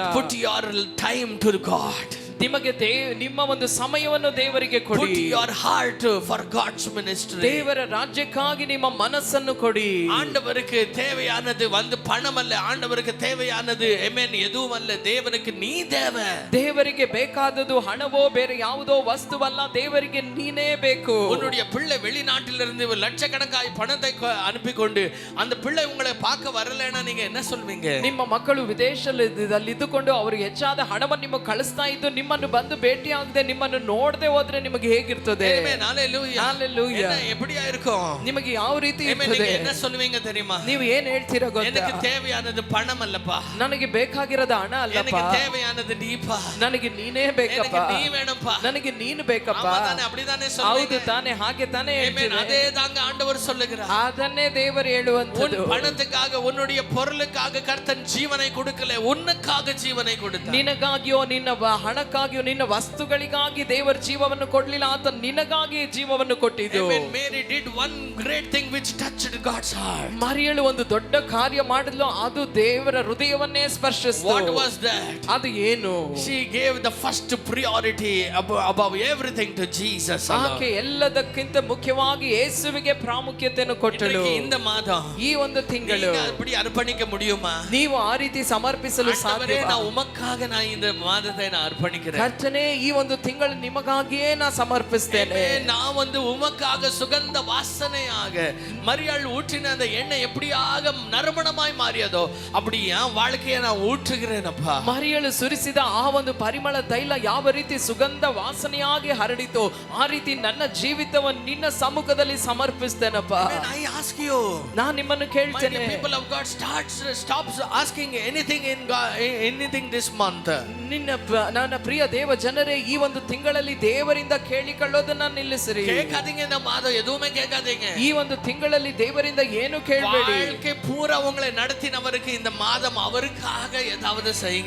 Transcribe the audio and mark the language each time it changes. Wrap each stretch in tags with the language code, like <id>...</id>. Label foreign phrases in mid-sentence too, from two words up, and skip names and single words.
<en>But put your time to God.</en> <kn>ನಿಮಗೆ ನಿಮ್ಮ ಒಂದು ಸಮಯವನ್ನು ದೇವರಿಗೆ ಕೊಡಿ.</kn> <en>Put your heart for God's ministry.</en> <kn>ದೇವರ ರಾಜ್ಯಕ್ಕಾಗಿ ನಿಮ್ಮ ಮನಸ್ಸನ್ನು ಕೊಡಿ.</kn> <ta>ஆண்டவருக்கு தேவையானது வந்து பணம் அல்ல, ஆண்டவருக்கு தேவையானது ஆமென் எதுவும் அல்ல, தேவனுக்கு நீ தேவை.</ta> <kn>ದೇವರಿಗೆ ಬೇಕಾದದ್ದು ಹಣವೋ ಬೇರೆ ಯಾವುದೋ ವಸ್ತುವಲ್ಲ, ದೇವರಿಗೆ ನೀನೇ ಬೇಕು.</kn> <ta>உன்னுடைய பிள்ளை வெளிநாட்டிலிருந்து லட்சக்கணக்காய் பணத்தை அனுப்பி கொண்டு அந்த பிள்ளை உங்களை பார்க்க வரலன்னா நீங்க என்ன சொல்வீங்க?</ta> <kn>ನಿಮ್ಮ ಮಕ್ಕಳು ವಿದೇಶದಲ್ಲಿ ಇದ್ದುಕೊಂಡು ಅವರು ಹೆಚ್ಚಾದ ಹಣವನ್ನು ನಿಮಗೆ ಕಳಿಸ್ತಾ ಇದ್ದು ನಿಮ್ಮನ್ನು ಬಂದು ಭೇಟಿ ಆಗದೆ ನಿಮ್ಮನ್ನು ನೋಡದೆ ಹೋದ್ರೆ ನಿಮಗೆ ಹೇಗಿರ್ತದೆ? ಆಮೆನ್. ಹalleluya. ಹalleluya.</kn> <ta>எப்படியா இருக்கும்?</ta> <kn>ನಿಮಗೆ ಯಾವ ರೀತಿ ಆಮೆನ್. ಇರ್ತದೆ?</kn> <ta>என்ன சொல்வீங்க தெரியுமா?</ta> <kn>ನೀವು ಏನು ಹೇಳ್ತೀರಾ ಗೊತ್ತಾ?</kn> <ta>எனக்கு தேவையானது பணம் அல்லப்பா,</ta> <kn>ನನಗೆ ಬೇಕಾಗಿರೋದು ಹಣ ಅಲ್ಲಪ್ಪ,</kn> <ta>எனக்கு தேவையானது நீப்பா,</ta> <kn>ನನಗೆ ನೀನೇ ಬೇಕಪ್ಪ,</kn> <ta>எனக்கு நீ வேணும்ப்பா,</ta> <kn>ನನಗೆ ನೀನು ಬೇಕಪ್ಪ.</kn> <ta>ஆமாதானே? அப்படிதானே சொல்வீங்க?</ta> <kn>ಹೌದು ತಾನೆ, ಹಾಗೆ ತಾನೆ ಆಮೆನ್.</kn> <ta>அதே தாங்க ஆண்டவர் சொல்லுகிறார்.</ta> <kn>ಅದನ್ನೇ ದೇವರು ಹೇಳುವಂತದ್ದು.</kn> <ta>உன் பணத்துக்காக உன்னுடைய பொருளுக்காக கர்த்தன் ஜீவனை கொடுக்கல, உனக்காக ஜீவனை கொடுத்தார்.</ta> <kn>ನಿನಗಾಗಿಯೋ ನಿನ್ನ ಹಣಕ್ಕಾಗಿಯೋ ನಿನ್ನ ವಸ್ತುಗಳಿಗಾಗಿ ದೇವರ ಜೀವವನ್ನು ಕೊಡ್ಲಿಲ್ಲ, ಆತ ನಿನಗಾಗಿ ಜೀವವನ್ನು ಕೊಟ್ಟಿದ್ದು.</kn> <en>Amen. Mary did one great thing which touched God's heart.</en> <kn>ಮರಿಯಳು ಒಂದು ದೊಡ್ಡ ಕಾರ್ಯ ಮಾಡಿದ್ಲು, ಅದು ದೇವರ ಹೃದಯವನ್ನೇ ಸ್ಪರ್ಶಿಸಿತು.</kn> <en>What was that?</en> <kn>ಅದು ಏನು?</kn> <en>She gave the first priority above everything to Jesus.</en> <kn>ಆಕೆ ಎಲ್ಲದಕ್ಕಿಂತ ಮುಖ್ಯವಾಗಿ ಯೇಸುವಿಗೆ ಪ್ರಾಮುಖ್ಯತೆಯನ್ನು ಕೊಟ್ಟಳು.</kn> <ta>இந்த மாதம்</ta> <kn>ಈ ಒಂದು ತಿಂಗಳು</kn> <ta>அப்படி அர்ப்பணிக்க முடியுமா?</ta> <kn>ನೀವು ಆ ರೀತಿ ಸಮರ್ಪಿಸಲು ಸಾಧ್ಯವೇ?</kn> <ta>நான் உமக்காக நான் இந்த மாதத்தை நான் அர்ப்பணிக்கிறேன்.</ta> <kn>ಕರ್ತನೇ, ಈ ಒಂದು ತಿಂಗಳು ನಿಮಗಾಗಿಯೇ ನಾನು ಸಮರ್ಪಿಸ್ತೇನೆ.</kn> <ta>நான் வந்து உமக்காக சுகந்த வாசனையாக மரியாள் ஊற்றின அந்த எண்ணெய் எப்படியாக நறுமணமாய் மாறியதோ அப்படி என் வாழ்க்கையை நான் ஊற்றுகிறேனப்பா.</ta> <kn>ಮರಿಯಳು ಸುರಿಸಿದ ಆ ಒಂದು ಪರಿಮಳ ತೈಲ ಯಾವ ರೀತಿ ಸುಗಂಧ ವಾಸನೆಯಾಗಿ ಹರಡಿತೋ ಆ ರೀತಿ ನನ್ನ ಜೀವಿತವನ್ನು ನಿನ್ನ ಸಮ್ಮುಖದಲ್ಲಿ ಸಮರ್ಪಿಸ್ತೇನಪ್ಪ.</kn> <en>I ask you,</en> <kn>ನಾನು ನಿಮ್ಮನ್ನು ಕೇಳ್ತೇನೆ,</kn> <en>people of God, stops asking anything in God, anything this month.</en> <kn>ನನ್ನ ಪ್ರಿಯ ದೇವ ಜನರೇ, ಈ ಒಂದು ತಿಂಗಳಲ್ಲಿ ದೇವರಿಂದ ಕೇಳಿಕೊಳ್ಳೋದನ್ನ ನಿಲ್ಲಿಸಿರಿ.</kn> <ta>கேட்காதீங்க, இந்த மாதம் எதுவுமே கேட்காதீங்க.</ta> <kn>ಈ ಒಂದು ತಿಂಗಳಲ್ಲಿ ದೇವರಿಂದ ಏನು ಕೇಳಬೇಡಿ.</kn> <ta>வாழ்க்கை பூரா உங்களை நடத்தினவருக்கு இந்த மாதம் அவருக்காக ஏதாவது செய்யுங்க.</ta>